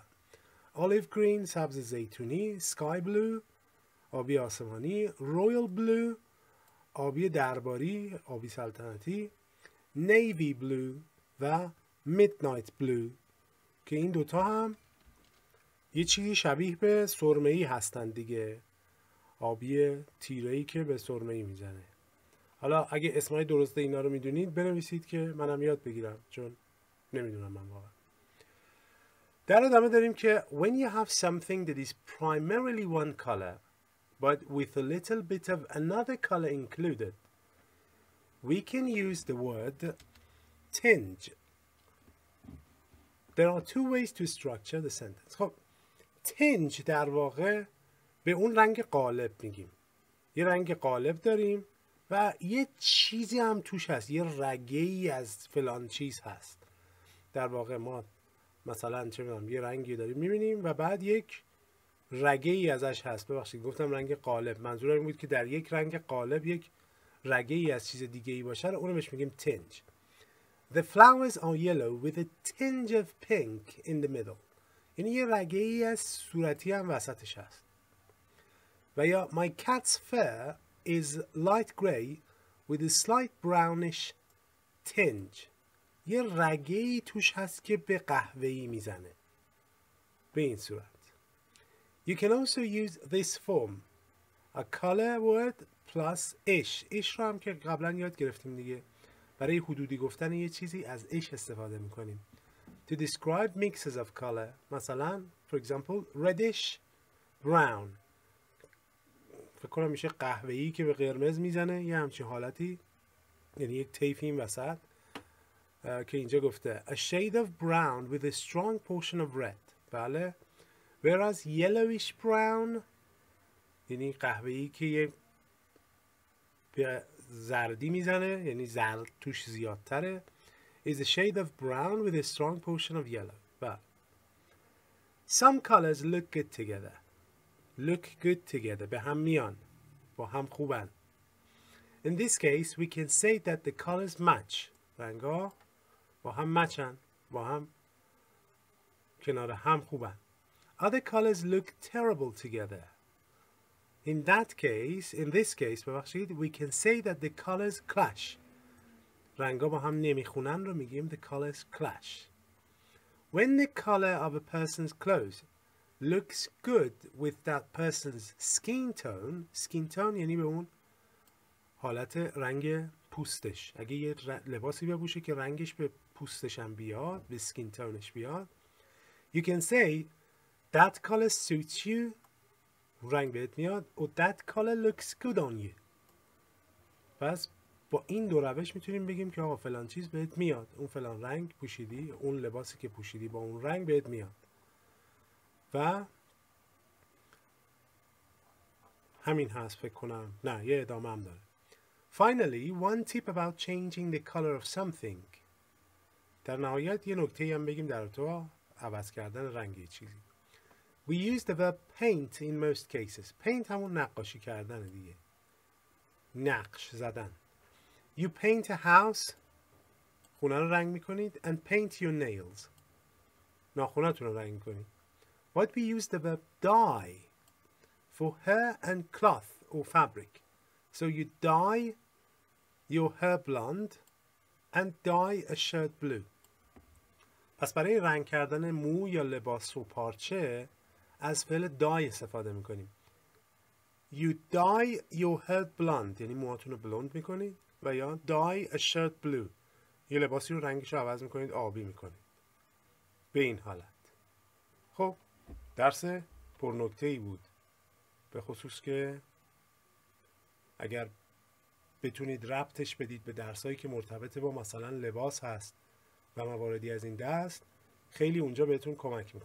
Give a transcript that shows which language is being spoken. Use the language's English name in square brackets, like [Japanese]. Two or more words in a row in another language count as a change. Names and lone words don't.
[English] olive green [Persian] سبز زیتونی، [English] sky blue [Persian] آبی آسمانی، [English] royal blue [Persian] آبی درباری آبی سلطنتی، [English] navy blue [Persian] و [English] midnight blue [Persian] که این دوتا هم یه چیزی شبیه به سرمه‌ای هستن دیگه، آبی تیره‌ای که به سرمه‌ای میزنه. حالا اگه اسمای درسته اینا رو میدونید بنویسید که منم یاد بگیرم، چون نمیدونم من واقعا. در ادامه داریم که [English] when you have something that is primarily one color but with a little bit of another color included, we can use the word tinge. There are two ways to structure the sentence. [Persian] خب tinge در واقع به اون رنگ غالب میگیم. یه رنگ قالب داریم و یه چیزی هم توش هست، یه رگه ای از فلان چیز هست. در واقع ما مثلا چه میدونم یه رنگی داریم میبینیم و بعد یک رگه ای ازش هست. ببخشید گفتم رنگ قالب، منظورم این بود که در یک رنگ قالب یک رگه ای از چیز دیگه ای باشه، اونو بهش میگیم tinge. [English] The flowers are yellow with a tinge of pink in the middle. [Persian] یعنی یه رگه ای از صورتی هم وسطش هست. و یا [English] my cat's fur is light grey with a slight brownish tinge. [Persian] یه رگه ای توش هست که به قهوه‌ای میزنه. به این صورت. [English] You can also use this form. A color word plus ish. [Persian] ish رو هم که قبلا یاد گرفتیم دیگه. برای حدودی گفتن یه چیزی از ish استفاده میکنیم. [English] To describe mixes of color. مثلا for example reddish brown. [Persian] فکر کنم میشه قهوه‌ای که به قرمز میزنه، یه همچین حالتی، یعنی یک طیفی این وسط که اینجا گفته [English] a shade of brown with a strong portion of red. [Persian] بله. [English] whereas yellowish brown [Persian] یعنی قهوه‌ای که یه به زردی میزنه، یعنی زرد توش زیادتره، [English] is a shade of brown with a strong portion of yellow. بله. some colors look good together. look good together [Persian] به هم میان، با هم خوبن. [English] In this case we can say that the colors match. [Persian] رنگا با هم مچن، با هم کنار هم خوبن. [English] Other colors look terrible together. In this case ببخشید we can say that the colors clash. [Persian] رنگا با هم نمیخونن رو میگیم [English] the colors clash. When the color of a person's clothes looks good with that person's skin tone [Persian] یعنی به اون حالت رنگ پوستش. اگه یه لباسی بپوشه که رنگش به پوستش هم بیاد، به [English] skin tone [Persian] ش بیاد، [English] you can say that color suits you. [Persian] رنگ بهت میاد. [English] و that color looks good on you. [Persian] پس با این دو روش میتونیم بگیم که آقا فلان چیز بهت میاد، اون فلان رنگ پوشیدی، اون لباسی که پوشیدی با اون رنگ بهت میاد. و همین هست فکر کنم. نه یه ادامه هم داره. [English] Finally, one tip about changing the color of something. [Persian] در نهایت یه نکته هم بگیم در تو عوض کردن رنگ چیزی. [English] We use the verb paint in most cases. [Persian] Paint همون نقاشی کردن دیگه. نقش زدن. [English] You paint a house. [Persian] خونه رو رنگ میکنید. [English] And paint your nails. [Persian] ناخونتون رو رنگ میکنید. [English] But we use the verb dye for hair and cloth or fabric. So you dye your hair blonde and dye a shirt blue. [Persian] پس برای رنگ کردن مو یا لباس و پارچه از فعل dye استفاده میکنیم. [English] You dye your hair blonde [Persian] یعنی موهاتون رو بلوند میکنید و یا [English] dye a shirt blue [Persian] یه لباسی رو رنگش رو عوض میکنید، آبی میکنید. به این حالت. خب درس پرنکته‌ای بود، به خصوص که اگر بتونید ربطش بدید به درسایی که مرتبط با مثلا لباس هست و مواردی از این دست، خیلی اونجا بهتون کمک میکنه.